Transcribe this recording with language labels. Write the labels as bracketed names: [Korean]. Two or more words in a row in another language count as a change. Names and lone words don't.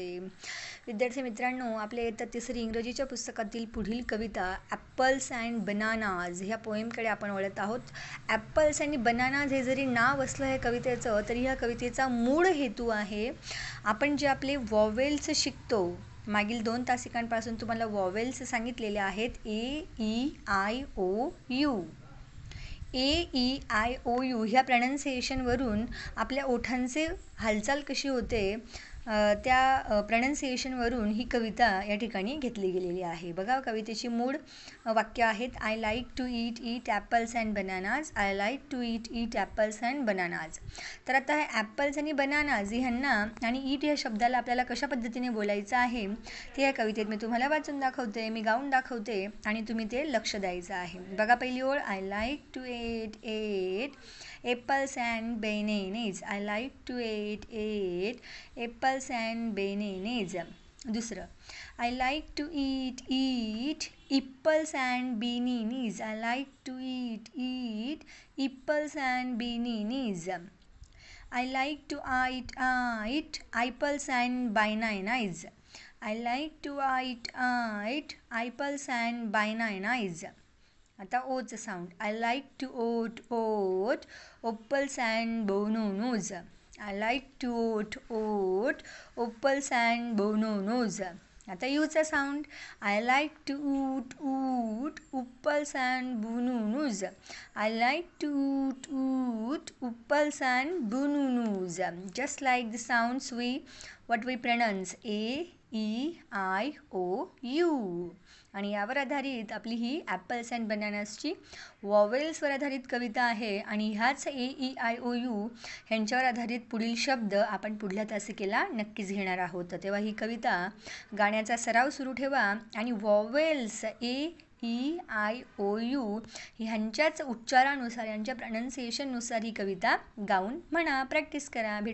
[Marathi] विद्यार्थी मित्रांनो, आपल्या इयत्ता तिसरी इंग्रजीच्या पुस्तकातील पुढील कविता ॲपल्स अँड बनानाज ह्या पोएमकडे आपण वळत आहोत. ॲपल्स आणि बनानाज हे जरी नाव असलं हे कवितेचं, तरी ह्या कवितेचा मूळ हेतू आहे आपण जे आपले वॉवेल्स शिकतो. मागील 2 तासिकांपासून तुम्हाला वॉवेल्स सांगितलेले आहेत. A-E-I-O-U A-E-I-O-U ह्या प्रनन्सिएशनवरून आपल्या ओठांचे हालचाल कशी होते त्या प्रनन्सिएशनवरून ही कविता या ठिकाणी घेतली गेलेली आहे. बघा, कवितेची मूळ वाक्य आहेत. [English] I like to eat apples and bananas. I like to eat apples and bananas. [Marathi] तर आता हे ॲपल्स आणि बनानाज ह्यांना आणि ईट या शब्दाला आपल्याला कशा पद्धतीने बोलायचं आहे ते या कवितेत मी तुम्हाला वाचून दाखवते, मी गाऊन दाखवते आणि तुम्ही ते लक्ष द्यायचं आहे. बघा, पहिली ओळ. [English] I like to eat apples and bananas. I like to eat apples and bananas. [Marathi] दुसरं. [English] I like to eat apples and bananas. I like to eat apples and bananas. I like to eat apples and bananas. I like to eat apples and bananas. [Marathi] आता ओचं साऊंड. [English] I like to oat opples and bononos. I like to oat opples and bononos. [Marathi] आता यूचा साऊंड. [English] I like to oot upples and bununoos. I like to oot upples and bununoos. just like the sounds what we pronounce A-E-I-O-U. [Marathi] आणि यावर आधारित आपली ही ॲपल्स अँड बनानासची वॉवेल्सवर आधारित कविता आहे. आणि ह्याच A-E-I-O-U ह्यांच्यावर आधारित पुढील शब्द आपण पुढल्या तासिकेला नक्कीच घेणार आहोत. तेव्हा ही कविता गाण्याचा सराव सुरू ठेवा आणि वॉवेल्स A-E-I-O-U ह्यांच्याच उच्चारानुसार, यांच्या प्रनन्सिएशननुसार ही कविता गाऊन म्हणा, प्रॅक्टिस करा.